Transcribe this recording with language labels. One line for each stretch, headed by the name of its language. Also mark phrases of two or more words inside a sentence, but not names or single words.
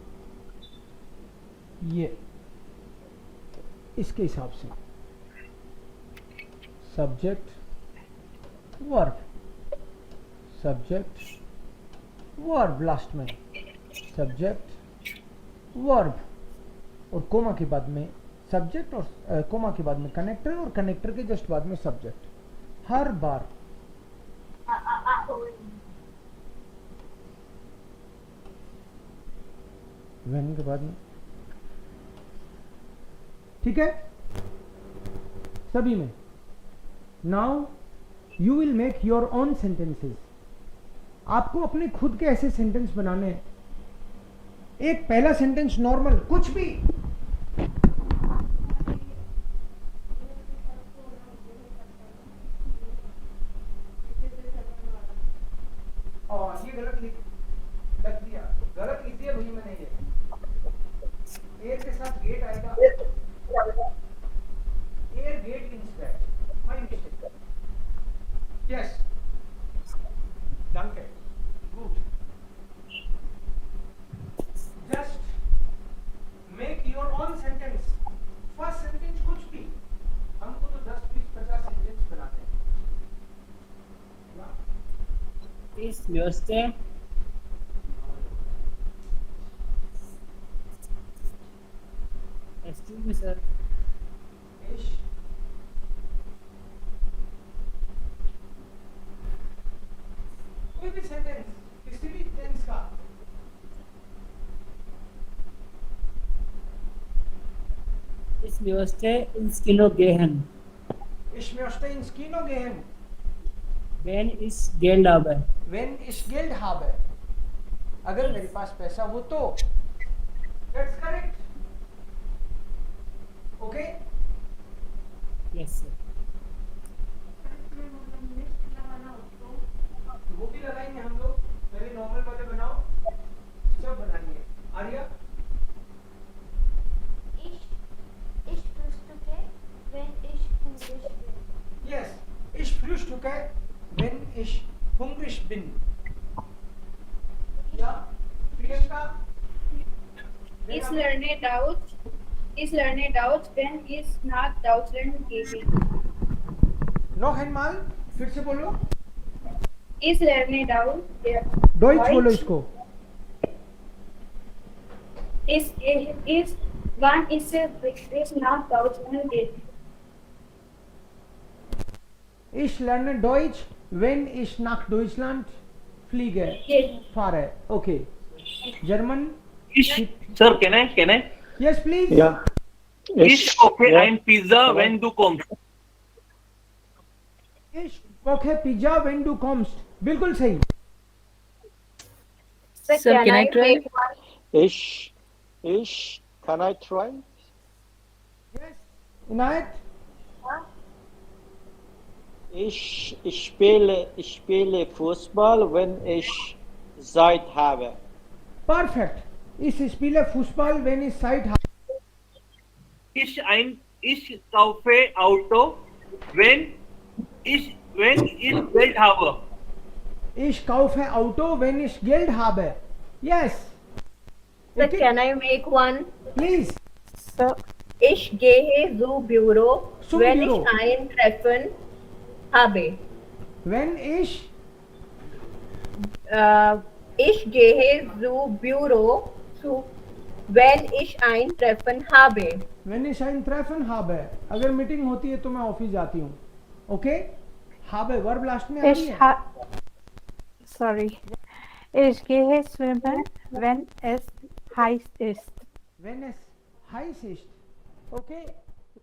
Hindi: ये इसके हिसाब से
English: subject verb, subject verb,
Hindi: लास्ट में
English: subject verb,
Hindi: और कोमा के बाद में सब्जेक्ट, और कोमा के बाद में कनेक्टर, और कनेक्टर के जस्ट बाद में सब्जेक्ट. हर बार व्हेन के बाद में. ठीक है सभी में.
English: Now you will make your own sentences.
Hindi: आपको अपने खुद के ऐसे सेंटेंस बनाने हैं. एक पहला सेंटेंस नॉर्मल कुछ भी, और ये गलत लिख दिया, गलत लिख दिया भैया मैंने. ये एयर के साथ गेट आएगा,
German: er geht
English: instead, my mistake. यस, danke, good. Just make your own sentence. First sentence
Hindi: कुछ भी, हमको तो 10, 20, 50 सेंटेंस बनाते हैं. इस व्यवस्था
English: excuse me sir.
Hindi: कोई भी सेंटेंस किसी भी टेंस का. इस व्यवस्था
German: ins Kino gehen. Ich möchte ins Kino gehen. Wenn ich Geld habe. Wenn ich Geld habe.
Hindi: अगर मेरे पास पैसा हो तो.
English: That's correct. Okay? Yes sir.
Hindi: वो भी लगाएंगे हम लोग. पहले नॉर्मल वाले बनाओ, सब बनाएंगे. आर्या?
German: Ich frühstücke, wenn ich hungrig bin. Yes. Ich frühstücke, wenn ich hungrig bin. Ja? प्रियंका? Ich lerne Deutsch, wenn ich nach Deutschland gehe. noch einmal,
Hindi: फिर से बोलो.
German: Ich lerne Deutsch.
Hindi: Deutsch बोलो इसको.
German: Wann ich nach Deutschland gehe. Ich lerne Deutsch, wenn ich nach Deutschland fliege. Fahre.
English: Okay. German? Sir, can I? Yes, please. Yeah.
German: Ich koche ein Pizza, wenn du kommst. Ich koche Pizza, wenn du kommst.
Hindi: बिल्कुल सही.
English: Sir, can I try? Ich Can I try? Yes. Inayat?
German: Ich spiele Fußball, wenn ich Zeit habe. Perfect. Ich spiele Fußball, wenn ich Zeit habe. Ich kaufe Auto, wenn ich Geld habe. Ich kaufe Auto, wenn ich Geld habe. Yes.
English: Sir, Okay. can I make one? Please. So,
German: Ich gehe zu Büro, Zum wenn Büro. ich ein Treffen habe. Wenn ich Ich gehe zu Büro, wenn ich ein Treffen habe. ein Treffen habe.
Hindi: अगर मीटिंग होती है तो मैं ऑफिस जाती हूँ. ओके? habe वर्ब लास्ट में आ रही ich है. ha sorry.
German: Ich gehe schwimmen, wenn es heiß ist. Wenn es heiß ist. Okay?